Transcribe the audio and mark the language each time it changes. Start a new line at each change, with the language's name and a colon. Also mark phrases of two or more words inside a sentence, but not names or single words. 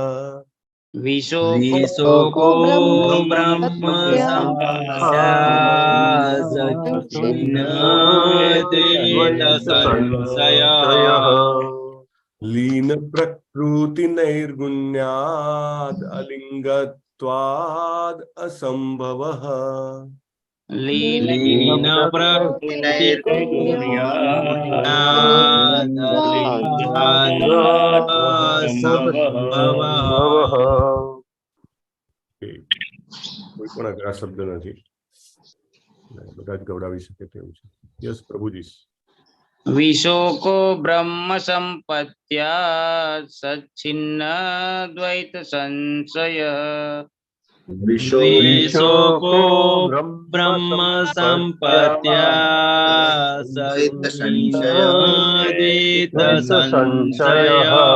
Sanskrit: विशोको ब्रह्म संपत्त्या सच्चिन्न द्वैत संशयः लीन प्रकृति नैर्गुण्याद अलिंगत्वाद असंभवः लीन लीन
Gujarati: કોઈ પણ અઘરા શબ્દ નથી, બધા જ ગવડાવી શકે તેવું છે. યસ પ્રભુજી.
Sanskrit: विशोको ब्रह्म संपत्त्या सच्छिन्न द्वैत संशय विशोको ब्रह्म संपत्त्या सच्चिन्नद्वैत संशयः